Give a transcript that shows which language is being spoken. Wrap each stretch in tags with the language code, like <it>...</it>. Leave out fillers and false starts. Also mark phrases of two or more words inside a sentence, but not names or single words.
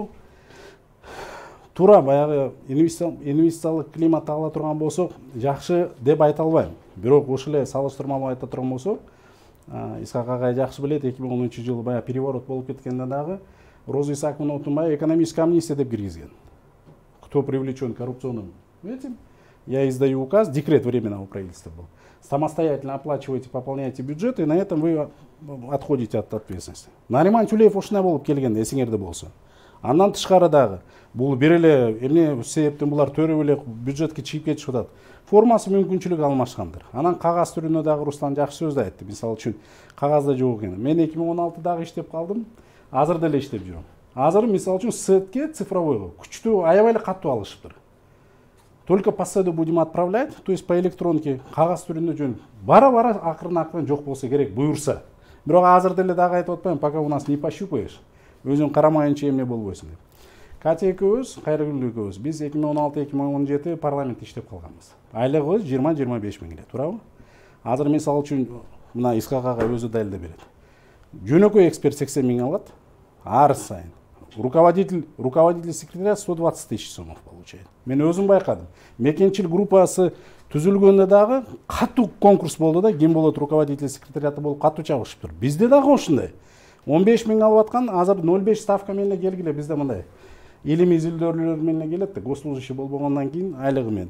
<ky>Анан салыштырмалуу туура баягы инвестициялык климат ала турган болсок жакшы деп айта албайм. Бирок ошол эле салыштырмалуу айта турган болсок, Исхак агай жакшы билет, 2010-жылы баягы переворот болуп кеткенде дагы Роза Исааковна Отунбаева</ky> <ru>экономическая амнистия</ru> <ky>деп киргизген.</ky> <ru>Кто привлечен коррупционным этим, я издаю указ, декрет временного правительства был. Самостоятельно оплачиваете, пополняете бюджет, и на этом вы отходите от ответственности.</ru> <ky>Нариман Тюлеев ушундай болуп келген, эсиңерде болсо. Андан тышкары дагы бул бир эле эмне себептен булар төрөп эле бюджетке чыгып кетишип атат. Формасы мүмкүнчүлүк алмашкандыр. Анан кагаз түрүндө дагы Руслан жакшы сөз айтты. Мисалы үчүн кагазда жок экен. Мен 2016-дагы иштеп калдым. Азыр деле иштеп жүрөм. Азыр мисалы үчүн сетке цифровойго күчтүү аябай эле катуу алышыптыр.</ky> <ru>Только по СЭДу будем отправлять, то есть по электронке</ru> <ky>кагаз түрүндө жөн. Бара-бара акырын жок болсо керек буйрса. Бирок азыр деле дагы айтып атпайм,</ky> <ru>пока у нас не пощупаешь.</ru> <ky>Өзүң карамайынча эмне болбойсуң деп. Катя экөөбүз, Кайрыгүл экөөбүз, биз 2016-2017 парламентте иштеп калганбыз. Айлыгыбыз 20-25 миң эле, туурабы? Азыр мисалы үчүн мына Исхак агай өзү далилдеп берет. Жөнөкөй эксперт 80 миң алат, ар сайын.</ky> <ru>Руководитель секретаря 120 тысяч сомов получает.</ru> <ky>Мен өзүм байкадым. Мекенчил группасы түзүлгөндө дагы катуу конкурс болду да, ким болот</ky> <ru>руководитель секретариаты</ru> <ky>болуп катуу чабышыптыр. Бизде дагы ошондой. 15 миң алып аткан, азыр 0,5 ставка менен келгиле, бизде мындай. Илим изилдөөлөр менен келет да, госслужащий болбогондон кийин айлыгы менен.</ky>